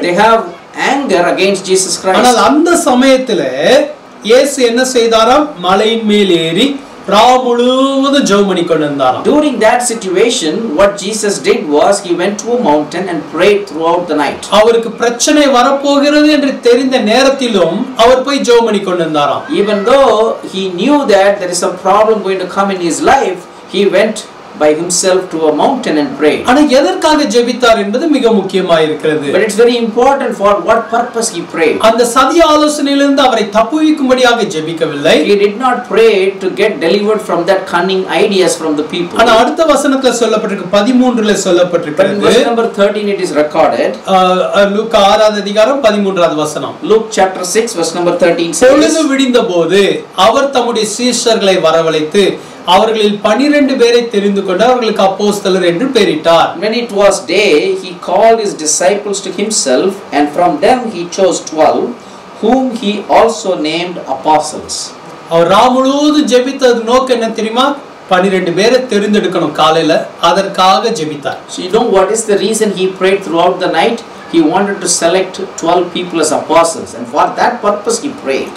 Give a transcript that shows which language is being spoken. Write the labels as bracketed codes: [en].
[en] They have anger against Jesus Christ. [ta] ஆனால் அந்த சமயத்திலே இயேசு என்ன செய்தாராம்? மலையின் மேல் ஏறி ராவு முழுவதும் ஜெபம் பண்ணி கொண்டிருந்தாராம். [en] During that situation, what Jesus did was he went to a mountain and prayed throughout the night. [ta] அவருக்கு பிரச்சனை வரப்போகிறது என்று தெரிந்த நேரத்திலும் அவர் போய் ஜெபம் பண்ணி கொண்டிருந்தாராம். [en] Even though he knew that there is a problem going to come in his life, he went by himself to a mountain and prayed. [ta] ஆனா எதற்காக ஜெபித்தார் என்பது மிக முக்கியமாக இருக்கிறது. [en] But it's very important for what purpose he prayed. [ta] அந்த சதி ஆலோசனையிலிருந்து அவரை தப்புவிக்கும்படியாக ஜெபிக்கவில்லை. [en] He did not pray to get delivered from that cunning ideas from the people. [ta] ஆனா அடுத்த வசனத்துல சொல்லப்பட்டிருக்கு 13ல சொல்லப்பட்டிருக்கு. [en] But in verse number 13 it is recorded. [ta] லூக்கா 6வது அதிகாரம் 13வது வசனம். [en] Luke chapter 6 verse number 13 says, [ta] பொழுது விடிந்தபோது அவர் தம்முடைய சீஷர்களை வரவழைத்து அவர்களில் 12 பேரை தெரிந்து கொண்டு அவர்களுக்கு அப்போஸ்தலர் என்று பெயரிட்டார். [en] When it was day, he called his disciples to himself, and from them he chose 12, whom he also named apostles. [ta] அவர் ராமுழுவதும் ஜெபித்தது நோக்கம் என்ன தெரியுமா? 12 பேரை தெரிந்தெடுக்கணும் காலையில, அதற்காக ஜெபித்தார். [en] So you know what is the reason he prayed throughout the night? He wanted to select 12 people as apostles, and for that purpose he prayed.